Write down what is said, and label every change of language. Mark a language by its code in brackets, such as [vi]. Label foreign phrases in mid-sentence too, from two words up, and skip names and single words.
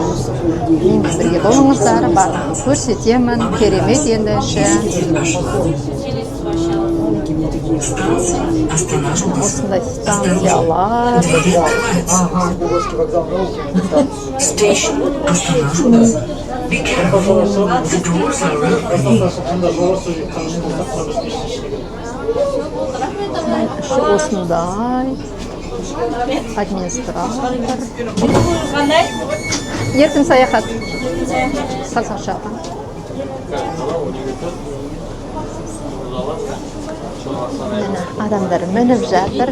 [kk] Менімен бірге болыңыздар, барлығын көрсетемін. Керемет енді іші. Осындай станциялар. [en] Station Астана. Be careful, the doors are opening. [kk] Осындай администратор. Еркін саяхат. Сазақ жаққа. Мені адамдар мініп жатыр.